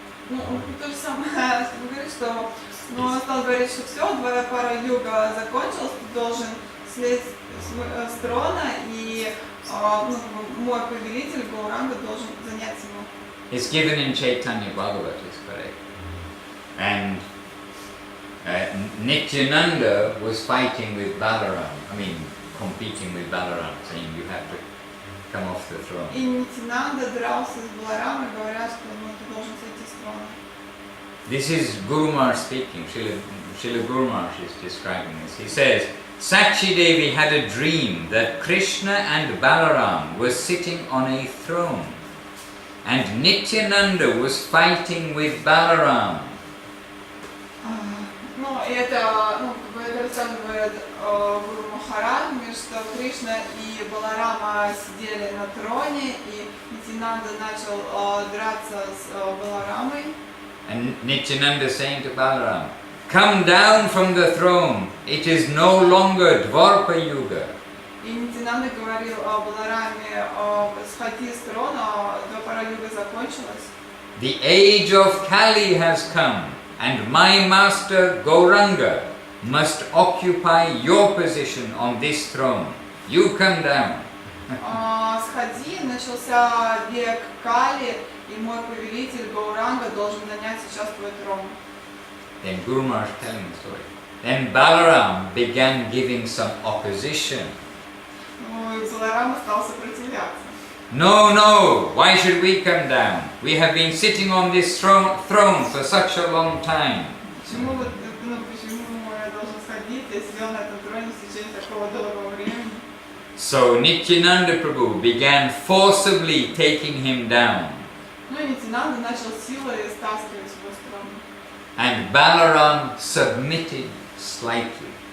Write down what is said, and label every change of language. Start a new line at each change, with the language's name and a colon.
Russian: Ну, то же самое, что говорит, что он стал говорить, что все, Двапара Юга закончилась, ты должен слезть с трона, и мой повелитель Гауранга должен занять его.
English: It's given in Chaitanya Bhagavat, is correct. And Nityananda was fighting with Balaram, competing with Balaram, saying you have to come off the throne.
Russian: И Нитянанда дрался с Баларамом, говоря, что ты должен сойти с трона.
English: This is Guru Maharaj speaking. Srila Guru Maharaj is describing this. He says, Sakshi Devi had a dream that Krishna and Balaram were sitting on a throne, and Nityananda was fighting with Balaram.
Russian: Ну, это рассказывает Гуру Махарадж, что Кришна и Баларама сидели на троне, и Нитянанда начал драться с Баларамой.
English: And Nityananda saying to Balaram, come down from the throne, it is no longer Dwapara Yuga.
Russian: И Нитянанда говорил Балараме, сходи с трона, Двапара Юга закончилась.
English: The age of Kali has come, and my master Gauranga must occupy your position on this throne. You come down.
Russian: Сходи, начался век Кали, и мой повелитель Гауранга должен занять сейчас твой трон.
English: Then Guru Maharaj telling the story. Then Balaram began giving some opposition.
Russian: Ну и Баларам стал сопротивляться.
English: No, why should we come down? We have been sitting on this throne for such a long time.
Russian: Почему я должен сходить? Я сидел на этом троне в течение такого долгого времени.
English: So Nityananda Prabhu began forcibly taking him down.
Russian: Ну и Нитянанда начал силой стаскивать его с трона.
English: And Balaram submitted slightly.